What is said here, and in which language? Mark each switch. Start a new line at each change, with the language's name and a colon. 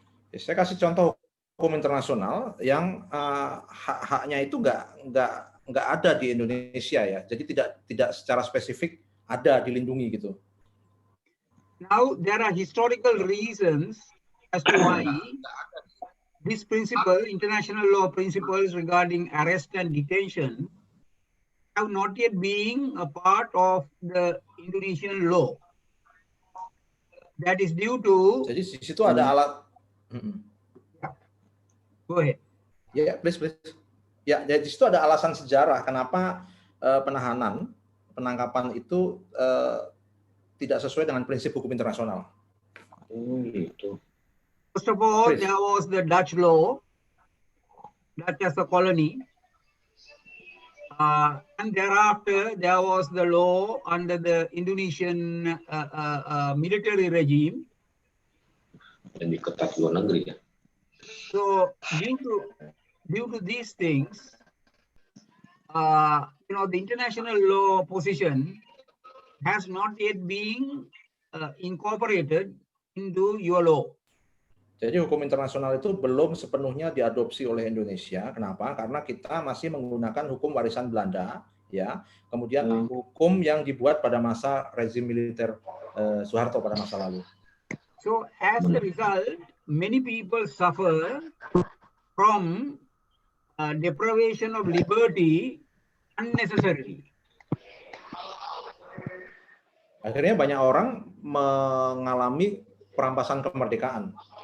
Indonesian: Saya kasih contoh hukum internasional yang hak-haknya itu nggak ada di Indonesia ya. Jadi tidak secara spesifik ada dilindungi gitu.
English: Now there are historical reasons as to why this principle, international law principles regarding arrest and detention, have not yet been a part of the Indonesian law. That is due to.
Indonesian: Jadi di situ ada alat.
English: Go ahead. Ya, please.
Indonesian: Ya, di situ ada alasan sejarah kenapa penangkapan itu tidak sesuai dengan prinsip hukum internasional. Gitu.
English: First of all, Please. there was the Dutch law, Dutch as a colony. And thereafter, there was the law under the Indonesian military regime.
Indonesian: Lebih ketat luar negeri ya.
English: So due to these things, the international law position has not yet been incorporated into your law.
Indonesian: Jadi hukum internasional itu belum sepenuhnya diadopsi oleh Indonesia. Kenapa? Karena kita masih menggunakan hukum warisan Belanda, ya. Kemudian hukum yang dibuat pada masa rezim militer Soeharto pada masa lalu.
English: So as a result, many people suffer from deprivation of liberty unnecessarily.
Indonesian: Akhirnya banyak orang mengalami perampasan kemerdekaan.